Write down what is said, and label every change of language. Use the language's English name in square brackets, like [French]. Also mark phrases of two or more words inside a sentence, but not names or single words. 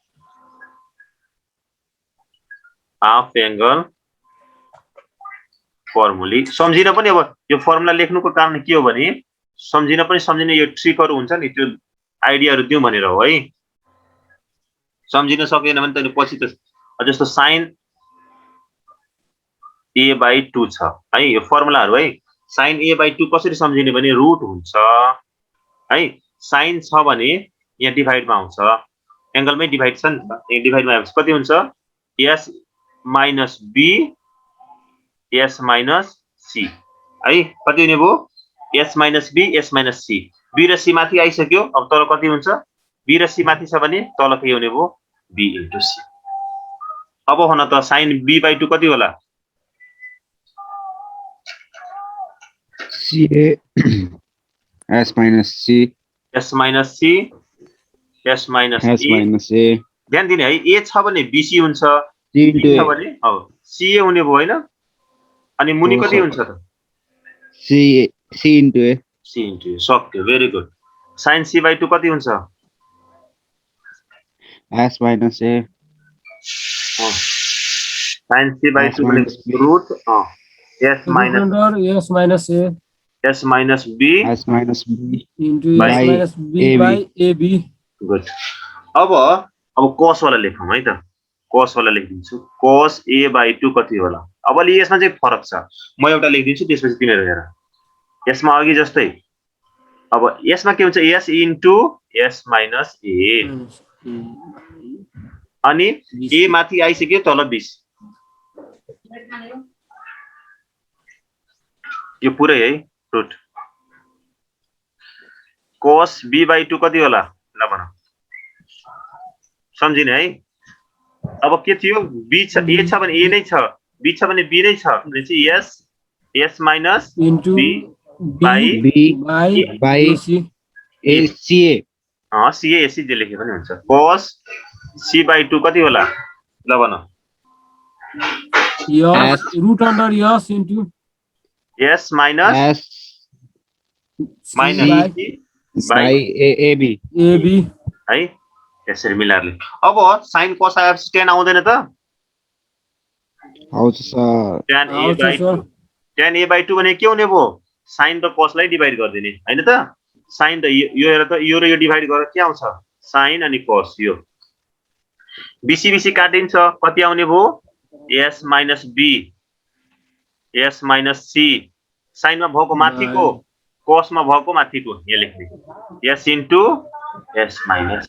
[Nepali] हाफ एंगल फर्मुला सम्झिन पनि अब यो फर्मुला लेख्नुको कारण के हो भने सम्झिन पनि सम्झिने यो ट्रिकहरु हुन्छ नि त्यो आइडियाहरु दिउँ भनेर हो है सम्झिन सकेन भने त पछि त जस्तो sin a/2 छ है यो फर्मुलाहरु है sin a/2 कसरी सम्झिने भने रुट हुन्छ है sin छ भने यहाँ डिभाइडमा आउँछ एंगलमै डिभाइड छ नि त यहाँ डिभाइडमा आउँछ कति हुन्छ [English] s minus b s minus c [Nepali] है कति हुने भयो [English] s minus b s minus c [Nepali] b र c माथि आइसक्यो अब तल कति हुन्छ b र c माथि छ भने तल के हुने भयो [English] b into c [Nepali] अब भन त sin b/2 कति होला [English] c s minus c s minus c s minus s minus a [Nepali] ध्यान दिने है a छ भने bc हुन्छ [English] c into [Nepali] छ a भने ca हुने भयो हैन अनि मुनि कति हुन्छ त [English] c into a c into a [Nepali] सक्यो भेरी गुड sin c/2 कति हुन्छ [English] s minus a sin c/2 भनेको रुट s minus s minus a s minus b s minus b into by s minus b by ab [Nepali] गुड अब cos वाला लेखौं है त cos वाला लेखिदिन्छु cos a/2 कति होला अब अलि यसमा चाहिँ फरक छ म एउटा लेखिदिन्छु त्यसपछि तिमीहरु हेर यसमा अघि जस्तै अब यसमा के हुन्छ [English] s into s minus a [Nepali] अनि a माथि आइसक्यो तल 20 यो पुरै है रुट cos b/2 कति होला ल भन सम्झिने है अब के थियो b छ a छ भने a नै छ b छ भने b नै छ भने चाहिँ [English] s minus into b by b by by AC. ACA [Nepali] CA AC जे लेखे पनि हुन्छ cos c/2 कति होला ल भन [English] Yes, root under yes into s minus S माइनस by by AB AB. [Nepali] है यसरी मिलाएर ले अब [English] sin cos tan [Nepali] आउँदैन त आउँछ सर tan आउँछ a/2 सर। tan a/2 भने के हुने भयो sin र cos लाई डिभाइड गरिदिने हैन त sin त यो हेर त यो र यो डिभाइड गरेर के आउँछ sin अनि cos यो बीसी काटिन्छ कति आउने भयो [English] s minus b s minus c [Nepali] sin मा भएको माथिको cos मा भएको माथिको यहाँ लेख्ने [English] s into s minus